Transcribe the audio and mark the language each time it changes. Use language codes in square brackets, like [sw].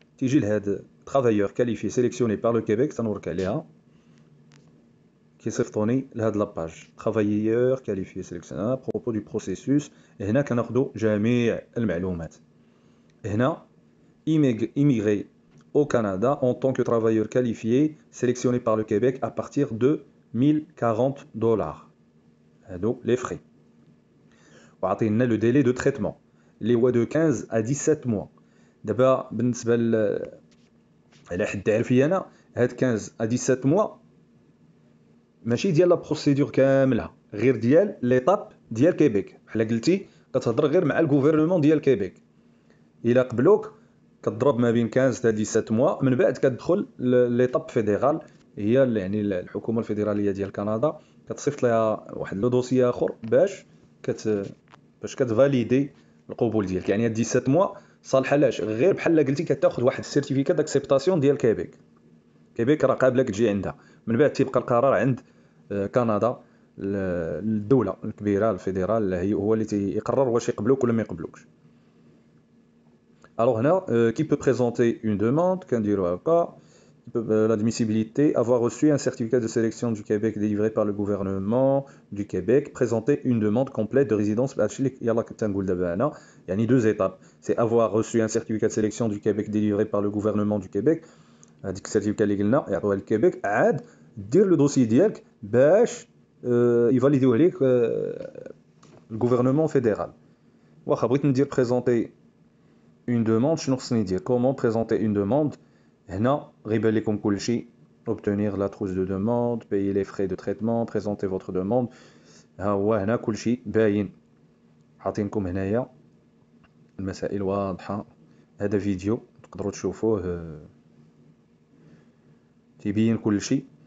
[ar] تيجي لهاد [fr] travailleur qualifié sélectionné par le Québec [ar] تنورك عليها كيصيفطوني لهاد لاباج [fr] travailleur qualifié sélectionné à propos du processus. [ar] هنا كناخدو جميع المعلومات. هنا [fr] immigré au Canada en tant que travailleur qualifié sélectionné par le Québec à partir de $1040. [ar] هادو [fr] les frais. [ar] وعطينا لو [fr] délai de traitement [ar] اللي هو [fr] de 15 à 17 mois. [ar] دابا بالنسبه على حد عارفي انا هاد [fr] 15 à 17 mois [ar] ماشي ديال لا بروسيدور كاملها، غير ديال ليطاب ديال كيبيك. بحال قلتي كتهضر غير مع الغوفرنمون ديال كيبيك، الا قبلوك كتضرب ما بين 15 حتى 17 موا، من بعد كتدخل ليطاب فيدرال، هي يعني الحكومه الفيدراليه ديال كندا كتصيفط لها واحد لو دوسي اخر باش كتفاليدي القبول ديالك. يعني هاد 17 موا صالحه لاش؟ غير بحال قلتي كتاخذ واحد السيرتيفيكا داكسبتاسيون ديال كيبيك راه قابلك تجي عندها، من بعد تيبقى القرار عند كندا الدوله الكبيره الفيدرال هو اللي تيقرر واش يقبلوك ولا ما يقبلوكش. [fr] Alors, qui peut présenter une demande, l'admissibilité, avoir reçu un certificat de sélection du Québec délivré par le gouvernement du Québec, présenter une demande complète de résidence. Il y a deux étapes. C'est avoir reçu un certificat de sélection du Québec délivré par le gouvernement du Québec. [ar] هذيك السيرتيفيكا اللي قلنا يعطوها للكيبيك، عاد دير لو دوسي ديالك باش يفاليديوه ليك الغوفرنمون فيدرال. واخا بغيت ندير بريزونتي [fr] une demande, [ar] شنو خصني ندير؟ [fr] comment présenter une demande؟ [ar] هنا غيبان لكم كلشي. [fr] obtenir la trousse de demande, payer les frais de traitement, présenter votre demande. [ar] ها هو هنا كلشي باين، حاطينكم هنايا المسائل واضحه. هذا فيديو تقدروا تشوفوه تيبين كلشي.